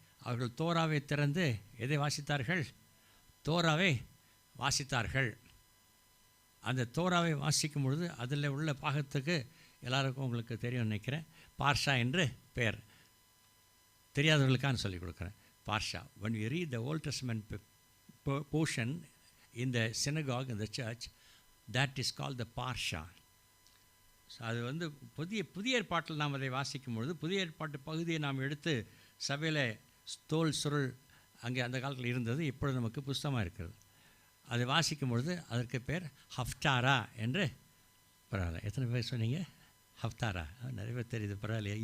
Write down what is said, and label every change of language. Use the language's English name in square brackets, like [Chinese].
[Tamil] அவர்கள் தோராவை திறந்து எதை வாசித்தார்கள்? தோராவை வாசித்தார்கள். அந்த தோராவை வாசிக்கும் பொழுது அதில் உள்ள பாகத்துக்கு எல்லாருக்கும் உங்களுக்கு தெரியும் நினைக்கிறேன், பார்ஷா என்று பெயர். தெரியாதவர்களுக்காக சொல்லிக் கொடுக்குறேன். Barsha. [English] when we read the Old Testament portion in the synagogue, in the church, that is called the parsha. [Tamil] So அது புதிய ஏற்பாட்டில் நாம் அதை வாசிக்கும் பொழுது புதிய ஏற்பாட்டு பகுதியை நாம் எடுத்து சபையில் தோல் சுருள் அங்கே அந்த காலத்தில் இருந்தது, இப்பொழுது நமக்கு புஸ்தகமாக இருக்கிறது. அதை வாசிக்கும் பொழுது அதற்கு பேர் ஹஃப்டாரா என்று. பரவாயில்ல, எத்தனை பேர் சொன்னீங்க? ஹஃப்தாரா. நிறைய பேர் தெரியுது, பரவாயில்லையா?